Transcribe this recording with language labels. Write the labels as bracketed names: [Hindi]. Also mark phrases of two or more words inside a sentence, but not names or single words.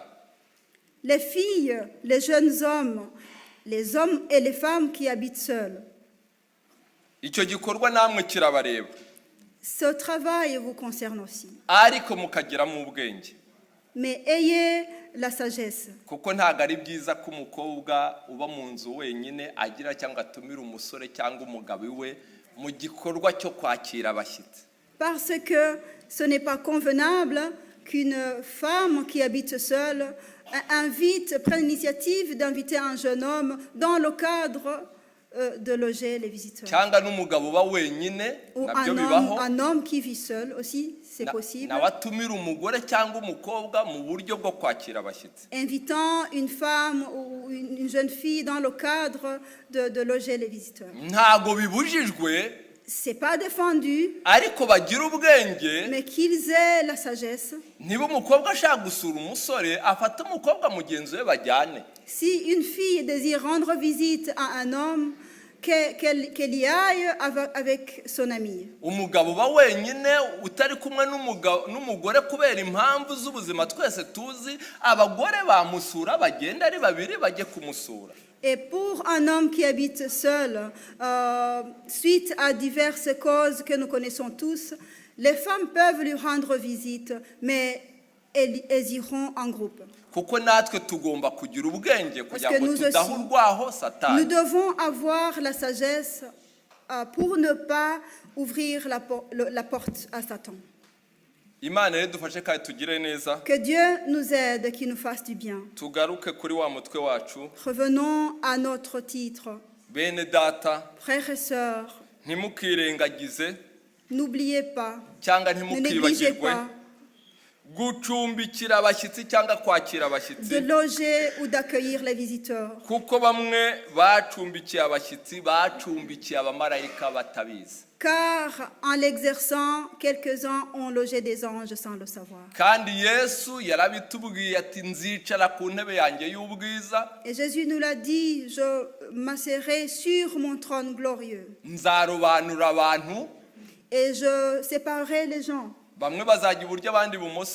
[French] Les filles, les jeunes hommes, les hommes et les femmes qui habitent seuls. [Kinyarwanda] Icyo gikorwa namwe kirabareba. [French] Ce travail vous concerne aussi. [Kinyarwanda] Ariko mukagiramo ubwenge. [French] Mais ayez la sagesse. [Kinyarwanda] Kuko ntago ari byiza ko umukobwa uba mu nzu wenyine agira cyangwa atumira umusore cyangwa umugabo we mu gikorwa cyo kwakira abashyitsi. [French] Parce que ce n'est pas convenable qu'une femme qui habite seule prenne l'initiative d'inviter un jeune homme dans le cadre de loger les visiteurs. [Kinyarwanda] Cyangwa n'umugabo uba wenyine nabyo bibaho. [French] Un homme qui vit seul aussi, c'est possible. [Kinyarwanda] Nabatumira umugore cyangwa umukobwa mu buryo bwo kwakira abashyitsi. [French] Invitant une femme ou une jeune fille dans le cadre de loger les visiteurs. [Kinyarwanda] Ntago bibujijwe. [French] C'est pas défendu. [Kinyarwanda] Ariko bagira ubwenge. [French] Mais qu'ils aient la sagesse. [Kinyarwanda] Niba umukobwa ashaka gusura umusore afata umukobwa mugenzi we bajyane. [French] Si une fille désire rendre visite à un homme, qu'elle y aille avec son ami. [Kinyarwanda] Umugabo ba wenyine utari kumwe n'umugore kubera impamvu z'ubuzima twese tuzi, abagore bamusura bagenda ari babiri bajye kumusura. [French] Et pour un homme qui habite seul, suite à diverses causes que nous connaissons tous, les femmes peuvent lui rendre visite, mais elles iront en groupe. [Kinyarwanda] Kuko natwe tugomba kugira ubwenge kugira ngo tudahurwaho Satani. [French] Nous devons avoir la sagesse pour ne pas ouvrir la porte à Satan. [Kinyarwanda] Imana yadufashe kandi tugire neza. [French] Que Dieu nous aide, qu'il nous fasse du bien. [Kinyarwanda] Tugaruke kuri wa mutwe wacu. [French] Revenons à notre titre. [Kinyarwanda] Bene data, [French] frères et sœurs, [Kinyarwanda] ntimukirengagize [French] n'oubliez pas, [Kinyarwanda] cyangwa [French] ne négligez [Kinyarwanda] ntimukibagirwe [French] pas [Kinyarwanda] gucumbikira abashyitsi cyangwa kwakira [French] de [Kinyarwanda] abashyitsi, [French] loger ou d'accueillir les visiteurs. [Kinyarwanda] kuko bamwe bacumbikiye abashyitsi bacumbikiye abamarayika batabizi. [French] Car en l'exerçant, quelques-uns ont logé des anges sans le savoir. [Kinyarwanda] Kandi Yesu yarabitubwiye ati nzicara ku ntebe yanjye y'ubwiza, [French] Et Jésus nous l'a dit, je m'asserai sur mon trône glorieux [Kinyarwanda] nzarobanura abantu, [French] et je séparerai les gens. [Kinyarwanda] bamwe bazajya iburyo abandi ibumoso.